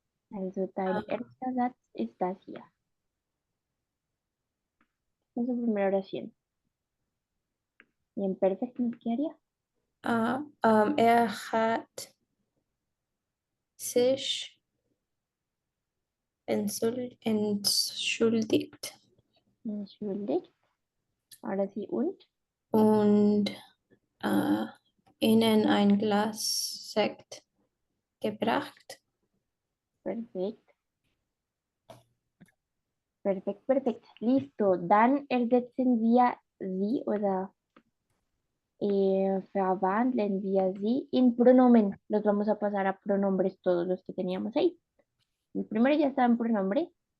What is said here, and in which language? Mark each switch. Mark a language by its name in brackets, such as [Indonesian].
[German] Also dein erster Satz ist das hier. [Spanish] Esta es su primera oración. Y en perfect nos quedaría. [German] Er hat sich entschuldigt Entschuldigt. [Spanish] Ahora sí, [German] und. und ihnen ein Glas Sekt gebracht. Perfekt. Perfekt, perfekt. [Spanish] Listo. [German] Dann ersetzen wir sie oder verwandeln wir sie in Pronomen. [Spanish] Los vamos a pasar a pronombres todos los que teníamos ahí. El primero ya está en pronombre.